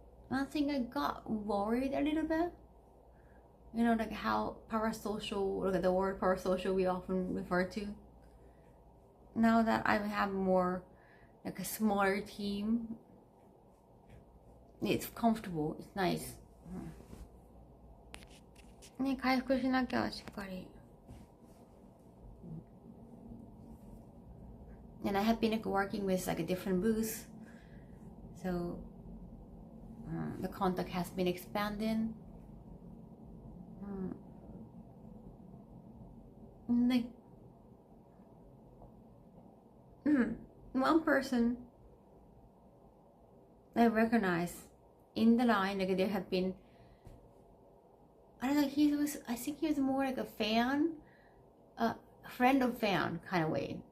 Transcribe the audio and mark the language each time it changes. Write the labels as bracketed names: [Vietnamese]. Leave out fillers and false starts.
[English] One thing I got worried a little bit You know, like how parasocial, look at the word parasocial we often refer to. Now that I have more like a smaller team, it's comfortable, it's nice. [Japanese] ね、回復しなきゃしっかり。 [English] And I have been like working with like a different booth, so the contact has been expanding. Like one person I recognize in the line, like there have been, I don't know, I think he was more like a fan, a friend of fan kind of way.